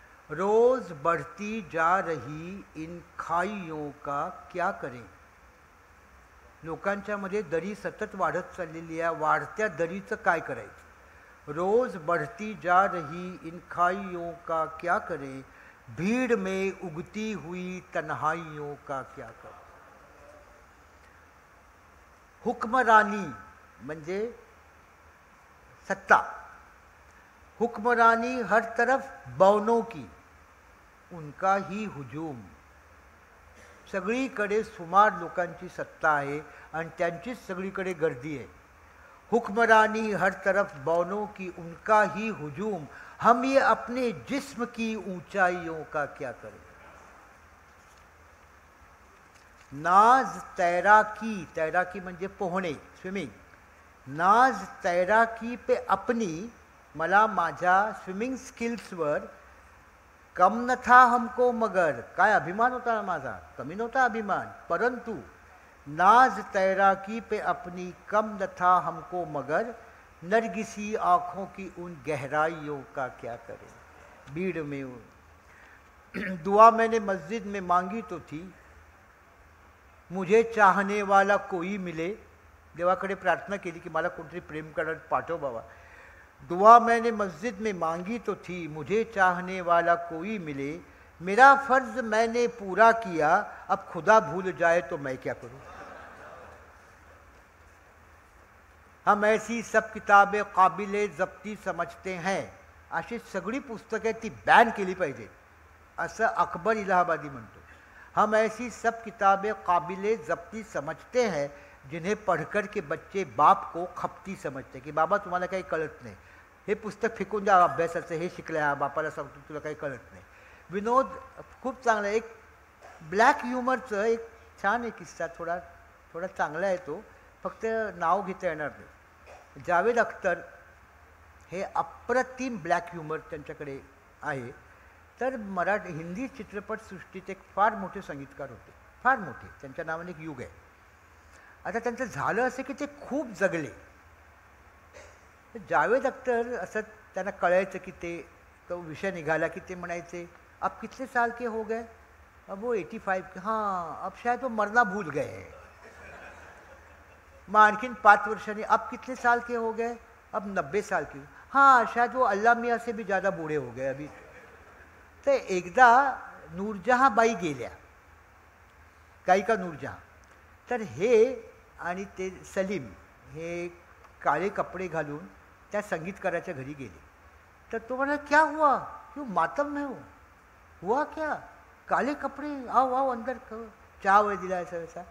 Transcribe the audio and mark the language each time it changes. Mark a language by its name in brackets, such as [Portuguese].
[Hindi] रोज बढ़ती जा रही इन खाइयों का क्या करें. [Marathi] लोकांच्या मध्ये दरी सतत वाढत चाललेली आहे, वाढत्या दरीचं काय करायचं. [Hindi] रोज बढ़ती जा रही इन खाइयों का क्या करें, भीड़ में उगती हुई तन्हाइयों का क्या करें. [Marathi] हुक्मरानी म्हणजे सत्ता. [Hindi] हुक्मरानी हर तरफ बौनों की, उनका ही हुजूम. [Marathi] सगळीकडे सुमार लोकांची सत्ता आहे आणि त्यांचीच सगळीकडे गर्दी आहे. [Hindi] हुक्मरानी हर तरफ बौनों की, उनका ही हुजूम. हम ये अपने जिस्म की ऊंचाइयों का क्या करें. नाज तैराकी, [Marathi] तैराकी म्हणजे पोहणे, स्विमिंग. [Hindi] नाज तैराकी पे अपनी, [Marathi] मला माझ्या स्विमिंग स्किल्सवर [Hindi] कम न था हमको मगर, [Marathi] काय अभिमान होता ना माझा, कमी नव्हता अभिमान, [Hindi] परंतु नाज तैराकी पे अपनी कम न था हमको मगर, नरगिसी आँखों की उन गहराइयों का क्या करें. भीड़ में दुआ मैंने मस्जिद में मांगी तो थी, मुझे चाहने वाला कोई मिले. [Marathi] देवाकडे प्रार्थना केली की मला कोणतरी प्रेम करत पाठव बाबा. [Hindi] दुआ मैंने मस्जिद में मांगी तो थी, मुझे चाहने वाला कोई मिले. मेरा फर्ज मैंने पूरा किया, अब खुदा भूल जाए तो मैं क्या करूं. हम ऐसी सब किताबें काबिले जप्ती समजते हैं. [Marathi] अशी सगळी पुस्तके ती बॅन केली पाहिजे असं अकबर इलाहाबादी म्हणतो. [Hindi] हम ऐसी सब किताबें काबिले जप्ती समझते हैं जिन्हें पढ़कर के बच्चे बाप को खपती समजते. [Marathi] की बाबा तुम्हाला काही कळत नाही, हे पुस्तक फेकून द्या अभ्यासाचं, हे शिकलं हा बापाला सांगतो तुला काही कळत नाही. विनोद खूप चांगला, एक ब्लॅक ह्युमरचं एक छान एक किस्सा, थोडा चांगला आहे तो, फक्त नाव घेता येणार नाही. जावेद अख्तर हे अप्रतिम ब्लॅक ह्युमर त्यांच्याकडे आहे. तर हिंदी चित्रपटसृष्टीत एक फार मोठे संगीतकार होते, फार मोठे, त्यांच्या नावाने एक युग आहे. आता त्यांचं झालं असं की ते खूप जगले. जावेद अख्तर असं त्यांना कळायचं की तो विषय निघाला की ते म्हणायचे [Hindi] अब कितने साल के हो गए, अब वो 85, हाँ अब शायद वो मरना भूल गए. [Marathi] मग आणखीन 5 वर्षांनी [Hindi] अब कितने साल के हो गए, अब 90 साल की, हाँ शायद वो अल्लाह मियाँ से भी ज़्यादा बूढ़े हो गए अभी. [Marathi] तर एकदा नूरजहांबाई गेल्या, गायिका नूरजहां. तर हे आणि ते सलीम हे काळे कपडे घालून त्या संगीतकाराच्या घरी गेले. तर तो म्हणाला, [Hindi] क्या हुआ, क्यों मातम में हो, हुआ क्या, काले कपडे, आओ आओ अंदर, [Marathi] चहा वगैरे दिला [Hindi] ऐसा वैसा.